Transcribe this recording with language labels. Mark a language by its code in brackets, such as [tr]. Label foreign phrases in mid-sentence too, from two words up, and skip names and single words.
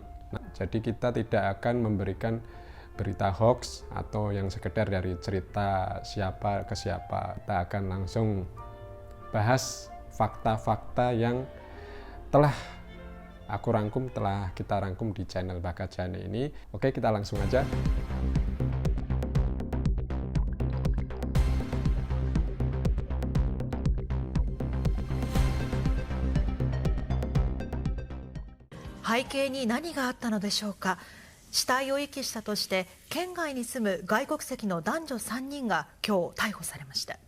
[id] Nah, jadi kita tidak akan memberikan berita hoax atau yang sekedar dari cerita siapa ke siapa. Kita akan langsung bahas fakta-fakta yang telah kita rangkum di channel Bakajane ini. Oke, kita langsung aja. [ja] 背景に何があったのでしょうか。死体を遺棄したとして県外に住む外国籍の男女3人が今日逮捕されました。